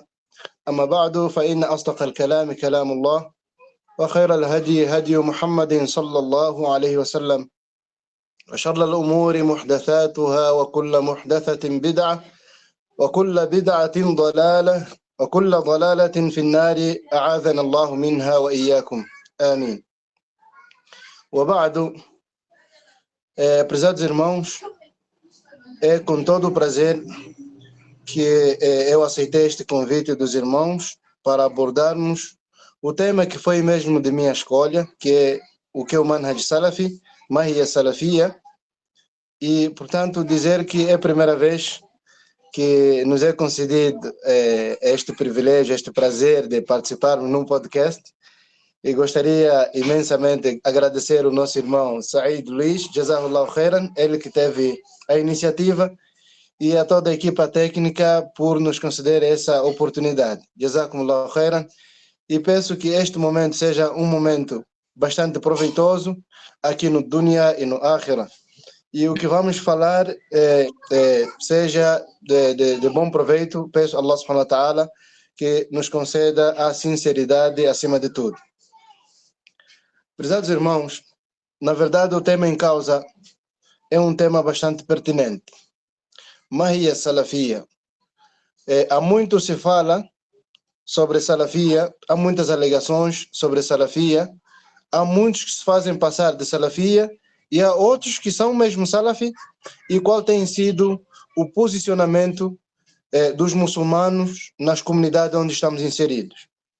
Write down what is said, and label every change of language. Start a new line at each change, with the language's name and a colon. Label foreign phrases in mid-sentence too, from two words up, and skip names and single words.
Arabic: أما بعد فإن أصدق الكلام كلام الله وخير الهدي هدي محمد صلى الله عليه وسلم وشر الأمور محدثاتها وكل محدثة بدعة وكل بدعة ضلالة وكل ضلالة في النار أعاذنا الله منها وإياكم آمين. وبعد،
Portuguese: prezados irmãos, é com todo o prazer que eu aceitei este convite dos irmãos para abordarmos o tema que foi mesmo de minha escolha, que é o que é o
Arabic: منهج سلفي، ما هي السلفية,
Portuguese: e, portanto, dizer que é a primeira vez que nos é concedido este privilégio, este prazer de participarmos num podcast. E gostaria imensamente de agradecer o nosso irmão Said Luiz,
Arabic: جزاه الله خيرا,
Portuguese: ele que teve a iniciativa, e a toda a equipa técnica por nos conceder essa oportunidade.
Arabic: جزاكم الله خيرا.
Portuguese: E penso que este momento seja um momento bastante proveitoso aqui no Dunya e no Akhira. E o que vamos falar seja de bom proveito. Peço a
Arabic: الله سبحانه وتعالى
Portuguese: que nos conceda a sinceridade acima de tudo. Prezados irmãos, na verdade o tema em causa é um tema bastante pertinente.
Arabic: ما هي السلفية.
Portuguese: Há muito se fala sobre salafia, há muitas alegações sobre salafia, há muitos que se fazem passar de salafia e há outros que são mesmo salafi, e qual tem sido o posicionamento dos muçulmanos nas comunidades onde estamos inseridos.